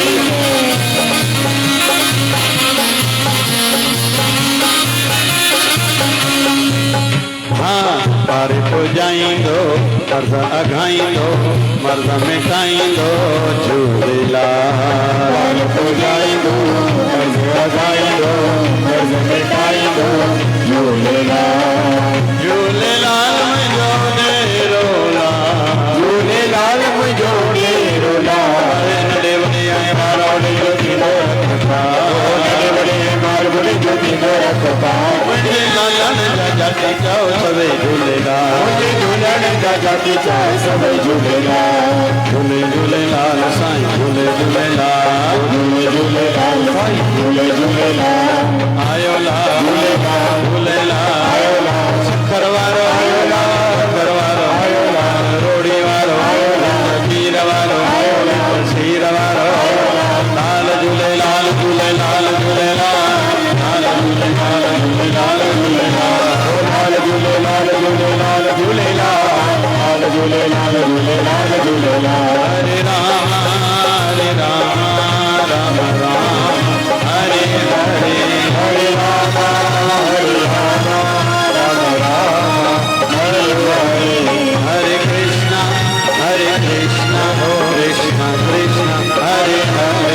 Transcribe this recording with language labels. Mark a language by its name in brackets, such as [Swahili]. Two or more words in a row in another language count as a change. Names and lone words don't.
[Sindhi] हाँ पारे को जाइंदो, मर्द अघाइंदो, मर्द मिटाइंदो झूलेलाल, पारे को जाइंदो, मर्द अघाइंदो, मर्द मिटाइंदो झूलेलाल, झूलेलाल मुंहिंजो डेरो लाल, झूलेलाल मुंहिंजो डेरो लाल, नंढे वॾे ऐं मारवाड़ी जो थींदो रखपाल, नंढे वॾे ऐं मारवाड़ी जो थींदो रखपाल, मुंहिंजे लालनि जा जाति चओ सभई झूलेलाल, मुंहिंजे जाति चा सब झूलेलाल झूले झूलेलाल साईं झूले झूलेलाल झूले झूलेलाल साईं झूले झूलेलाल आयो लाल झूलेलाल आयो लाल शक्कर वारो आयो लाल शक्कर वारो आयो लाल रोड़ी वारो आयो लाल खीर वारो आयो लाल खीर वारो लाल झूलेलाल झूलेलाल झूलेलाल लाल झूलेलाल झूलेलाल झूलेलाल लाल झूलेलाल झूलेलाल झूलेलाल लाल झूलेलाल झूलेलाल झूलेलाल [Sanskrit] हरे राम राम राम हरे हरे हरे राम हरे राम राम राम हरे हरे हरे कृष्णा कृष्णा कृष्णा हरे हरे